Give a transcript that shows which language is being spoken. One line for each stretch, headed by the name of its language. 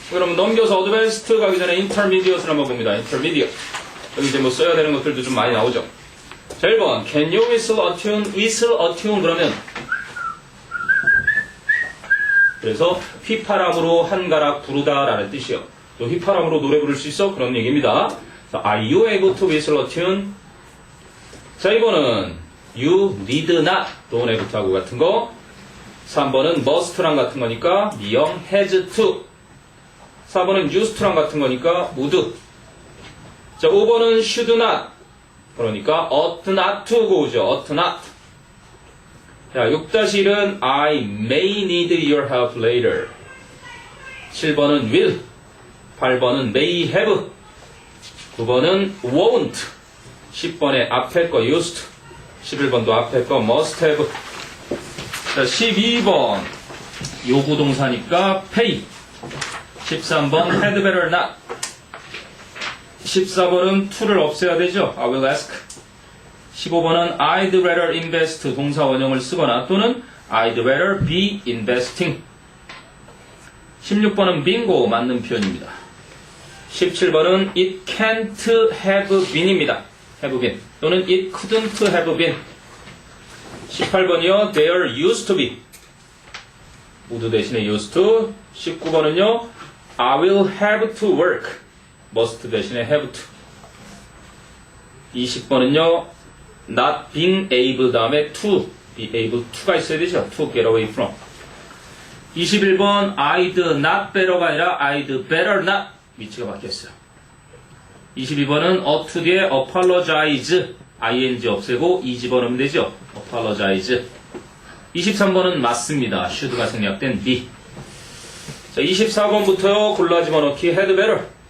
Korean: 그럼 넘겨서 어드밴스트 가기 전에 인터미디엇을 한번 봅니다. 인터미디엇. 여기 이제 뭐 써야 되는 것들도 좀 많이 나오죠. 자, 1번
English: Can you whistle a tune?
Korean: whistle a tune 그러면 그래서 휘파람으로 한 가락 부르다 라는 뜻이에요. 또 휘파람으로 노래 부를 수 있어? 그런 얘기입니다.
English: 자, Are you able to whistle a tune?
Korean: 자, 2번은
English: You need not don't have to
Korean: 하고 같은 거. 3번은 must랑 같은 거니까 미영 has to. 4번은 used to랑 같은 거니까 would. 자, 5번은 should not. 그러니까
English: ought not to 고죠. ought not.
Korean: 자, 6-1은
English: I may need your help later.
Korean: 7번은 will. 8번은 may have. 9번은 won't. 10번에 앞에 거 used. 11번도 앞에 거 must have. 자, 12번 요구동사니까 pay. 13번 had better not. 14번은 to를 없애야 되죠.
English: I will ask.
Korean: 15번은
English: I'd rather invest
Korean: 동사 원형을 쓰거나 또는
English: I'd rather be investing.
Korean: 16번은 bingo 맞는 표현입니다.
English: 17번은 it can't have been입니다. have been 또는 it couldn't have been. 18번이요. There used to be.
Korean: would 대신에 used to.
English: 19번은요. I will have to work.
Korean: must 대신에 have to. 20번은요.
English: not being able
Korean: 다음에
English: to be able to
Korean: 가 있어야 되죠.
English: to get away from.
Korean: 21번 I'd not better가 아니라 I'd better not 위치가 바뀌었어요. 22번은 ought to 뒤에 apologize ing 없애고 이 집어넣으면 되죠. apologize. 23번은 맞습니다. should가 생략된 be. 자, 24번부터요. 골라 집어넣기 had better.